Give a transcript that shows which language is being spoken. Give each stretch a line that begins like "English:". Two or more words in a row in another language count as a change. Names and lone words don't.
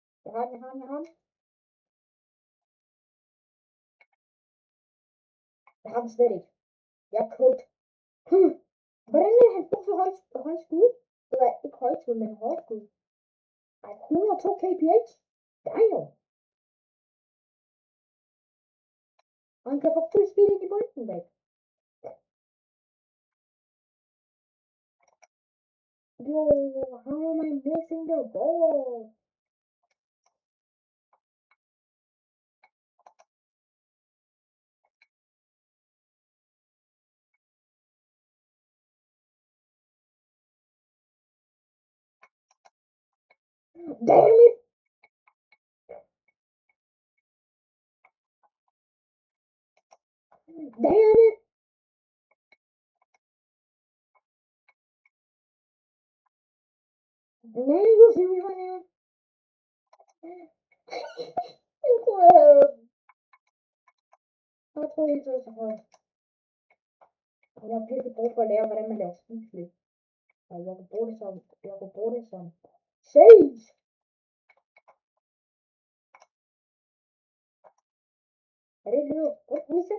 Danish: Jeg har den. Jeg har den slet ikke. Jeg er cooked. Hvordan er han brug for højt skud? Eller ikke højt skud, men hårdt skud. Ej, 102 kph. Damn. Og han kan få fuld speed ind i bolden væk.
English: Yo, how am I missing the ball? Damn it! Damn it! Man, you see me right now?
Danish: Jeg tror ikke, det er så højt. Jeg har virkelig brug for at lære, hvordan man laver skiflip. Og jeg kan bruge det som sage. Er det et lille rødt reset?